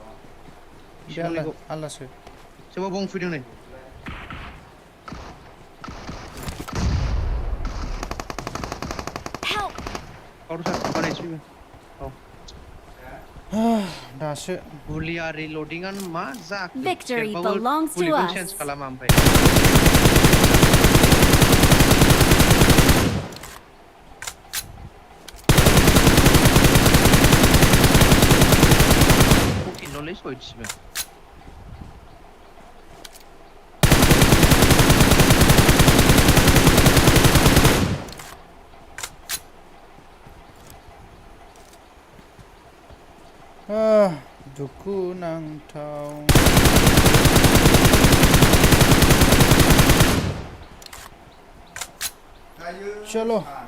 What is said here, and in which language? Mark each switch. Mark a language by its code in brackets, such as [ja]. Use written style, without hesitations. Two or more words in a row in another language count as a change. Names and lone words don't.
[brx] आलासो सोरबा बं फैदों नै [en] Help! हwnwswi [brx] दासो बुलिया रिल'डिंआनो मा जाखो [en] Victory [brx] खेबबाबो [en] belongs to [brx] बुलिखौ [en] us. [brx] चेन्ज खालामा ओमफ्राय फकिनल'लै सयथिबो दुखु नांथाव चलो